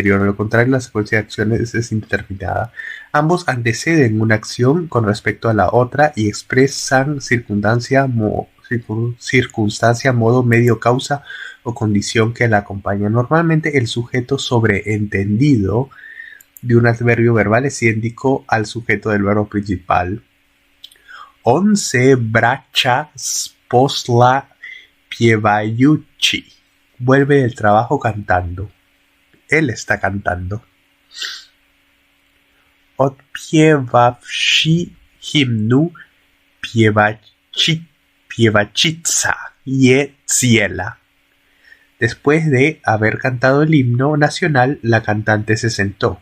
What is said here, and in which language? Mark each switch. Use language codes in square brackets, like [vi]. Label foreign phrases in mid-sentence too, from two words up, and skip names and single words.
[es] A lo contrario, la secuencia de acciones es indeterminada. Ambos anteceden una acción con respecto a la otra y expresan circunstancia, modo, medio, causa o condición que la acompaña. Normalmente el sujeto sobreentendido de un adverbio verbal es idéntico al sujeto del verbo principal. [hr] On se vraća s posla pjevajući. [es] Vuelve del trabajo cantando. Él está cantando. [hr] Odpjevavši himnu pjevačica je cijela. [es] Después de haber cantado el himno nacional, la cantante se sentó.